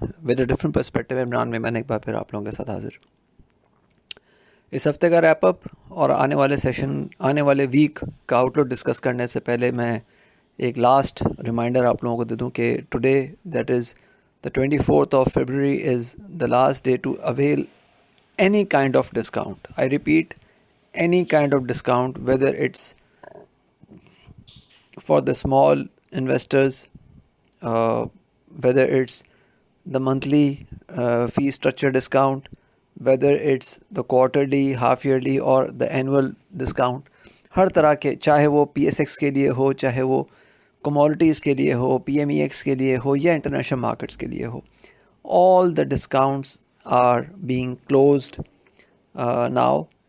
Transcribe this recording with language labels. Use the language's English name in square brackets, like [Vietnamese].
[Urdu] With a different perspective Imran میں ایک بار پھر آپ لوگوں کے ساتھ حاضر. اس ہفتے کا ریپ اپ اور آنے والے ویک کا آؤٹ لک ڈسکس کرنے سے پہلے میں ایک لاسٹ ریمائنڈر آپ لوگوں کو دے دوں کہ [English] Today that is the 24th of February is the last day to avail any kind of discount. I repeat, any kind of discount, whether it's for the small investors, whether it's the monthly fee structure discount, whether it's the quarterly, half yearly or the annual discount. [Urdu] ہر طرح کے, چاہے وہ P S x کے لیے ہو, چاہے وہ commodities کے لیے ہو, پی ایم ای ایکس کے لیے ہو یا انٹرنیشنل مارکیٹس کے لیے ہو, [English] all the discounts are being closed now.